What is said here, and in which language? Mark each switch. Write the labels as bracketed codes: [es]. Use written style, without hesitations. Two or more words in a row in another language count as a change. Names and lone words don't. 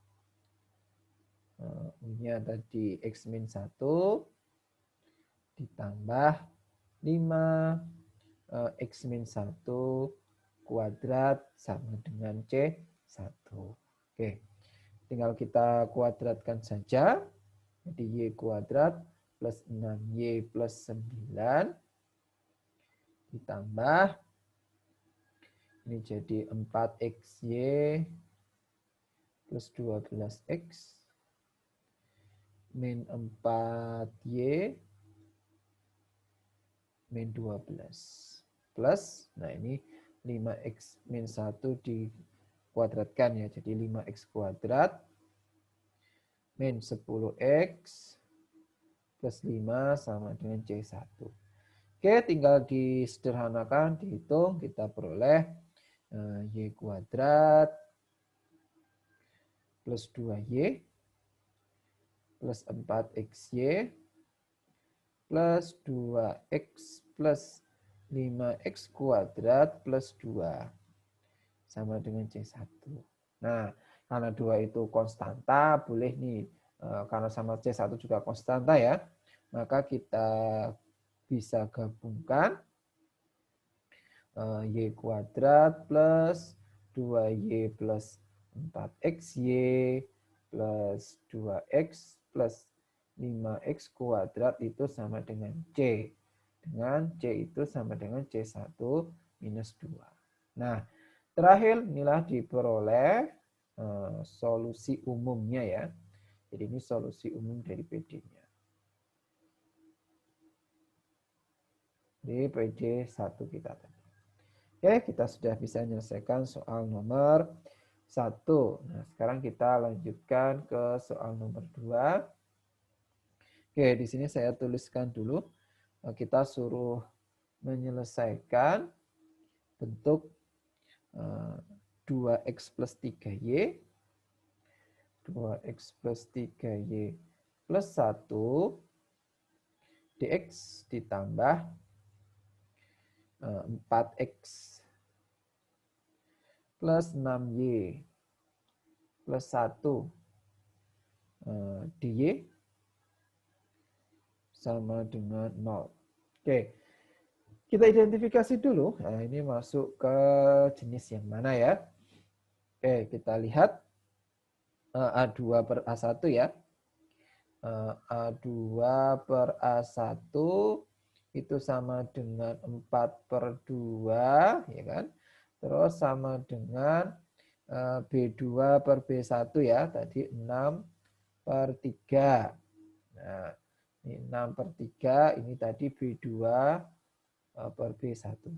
[id] U-nya tadi X min 1 ditambah 5 X min 1 kuadrat sama dengan C1. Oke, tinggal kita kuadratkan saja. Jadi Y kuadrat plus 6Y plus 9 ditambah ini jadi 4XY plus 12X min 4Y min 12 plus, nah ini 5X min 1 dikuadratkan ya, jadi 5X kuadrat min 10X plus 5 sama dengan C1. Oke, tinggal disederhanakan, dihitung, kita peroleh Y kuadrat plus 2Y plus 4XY plus 2X plus 5X kuadrat plus 2 sama dengan C1. Nah, karena 2 itu konstanta, boleh nih, karena sama C1 juga konstanta ya, maka kita bisa gabungkan Y kuadrat plus 2Y plus 4XY plus 2X plus 5x kuadrat itu sama dengan C. Dengan C itu sama dengan C1 minus 2. Nah, terakhir inilah diperoleh solusi umumnya ya. Jadi ini solusi umum dari PD-nya. Di PD1 kita tadi. Oke, kita sudah bisa menyelesaikan soal nomor 1. Nah, sekarang kita lanjutkan ke soal nomor 2. Oke, di sini saya tuliskan dulu. Kita suruh menyelesaikan bentuk 2x plus 3y. 2x plus 3y plus 1 dx ditambah 4x plus 6y plus 1 dy sama dengan 0. Oke, kita identifikasi dulu. Nah, ini masuk ke jenis yang mana ya? Oke, kita lihat A2 per A1 ya. A2 per A1 itu sama dengan 4 per 2, ya kan? Terus sama dengan B2 per B1 ya, tadi 6 per 3. Nah, ini 6 per 3, ini tadi B2 per B1.